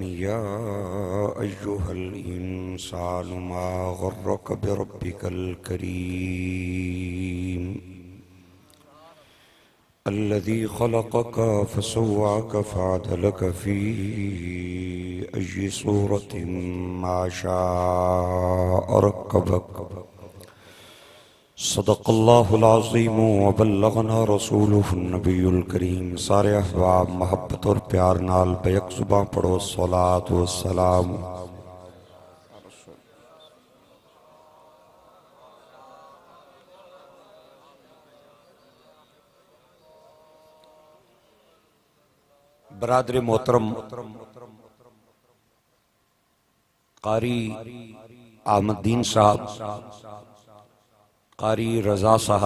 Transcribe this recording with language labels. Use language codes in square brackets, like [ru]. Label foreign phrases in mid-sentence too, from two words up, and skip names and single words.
[ar] يا أيها الإنسان ما غرك بربك الكريم الذي خلقك فسواك فعدلك في أي صورة ما شاء ركبك. صدق الله العظيم وبلغنا رسوله النبي الكريم. [pa] سارے احباب محبت اور پیار نال بیک زباں پڑھو صلوٰۃ و سلام. [ur] برادر محترم قاری احمدین صاحب، قاری رضا صاحب,